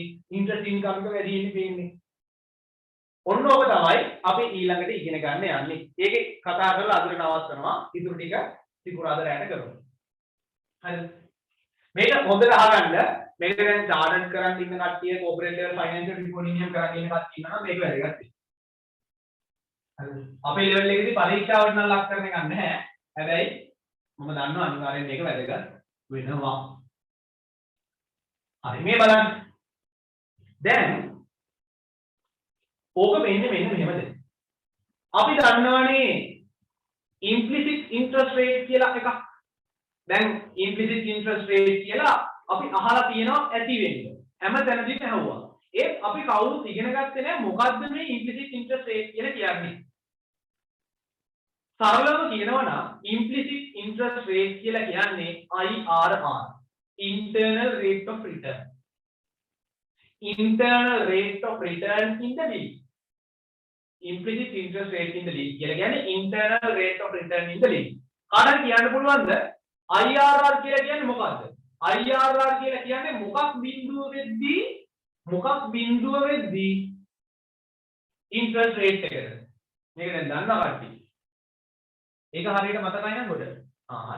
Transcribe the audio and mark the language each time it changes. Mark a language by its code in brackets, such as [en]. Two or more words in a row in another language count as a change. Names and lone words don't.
[en] interest income [si] එක වැඩි වෙන්නේ පේන්නේ. ඔන්න ඕක තමයි අපි ඊළඟට ඉගෙන ගන්න යන්නේ. ඒකේ කතා කරලා අදට නවත්තනවා. ඉතුරු ටික සිකුරාදා රැට කරමු. හරිද? මේක හොඳට අහගන්න. මේක දැන් චාර්ට් කරන් ඉන්න කට්ටිය [en] corporate level financial reporting [si] එකක් කරන් ඉන්න කට්ටිය ඉන්නවා නම් මේක වැදගත් වෙයි. හරිද? අපේ level එකේදී පරීක්ෂාවට නම් ලක් කරන්න ගන්න නැහැ. හැබැයි මම දන්නවා අනිවාර්යෙන් මේක වැදගත් වෙනවා. හරි මේ බලන්න. දැන් ඕක වෙන්නේ මෙන්න මෙහෙමද? අපි දන්නවනේ [en] implicit interest rate [si] කියලා එකක්. දැන් [en] implicit interest rate [si] කියලා අපි අහලා තියෙනවා ඇති වෙන්නේ. හැම තැනදීම ඇහුවා. ඒත් අපි කවුරුත් ඉගෙන ගත්තේ නැහැ මොකද්ද මේ [en] implicit interest rate [si] කියලා කියන්නේ. සරලව කියනවා නම් [en] implicit interest rate [si] කියලා කියන්නේ IRR. [en] Internal rate of return. Internal rate of return in the lease. Implicit interest rate in the lease [si] කියලා කියන්නේ [en] internal rate of return in the lease. [si] කාටද කියන්න පුළුවන්ද? IRR කියලා කියන්නේ මොකද්ද? IRR කියලා කියන්නේ මොකක් බිඳුව වෙද්දී [en] interest rate [si] එකද? මේක දැන් දන්නවා කට්ටිය. ඒක හරියට මතකයි නේද ගොඩ? හරි.